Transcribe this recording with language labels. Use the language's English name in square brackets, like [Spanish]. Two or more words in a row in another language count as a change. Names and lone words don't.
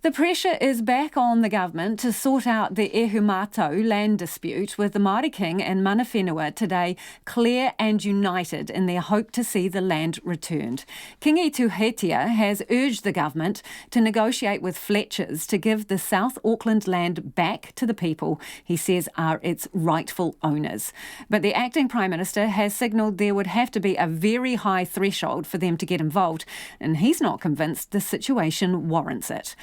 [English] The pressure is back on the government to sort out the Ihumātao land dispute, with the Māori King and [Māori] mana whenua [English] today clear and united in their hope to see the land returned. Kīngi Tuheitia has urged the government to negotiate with Fletchers to give the South Auckland land back to the people he says are its rightful owners. But the acting Prime Minister has signalled there would have to be a very high threshold for them to get involved, and he's not convinced the situation warrants it.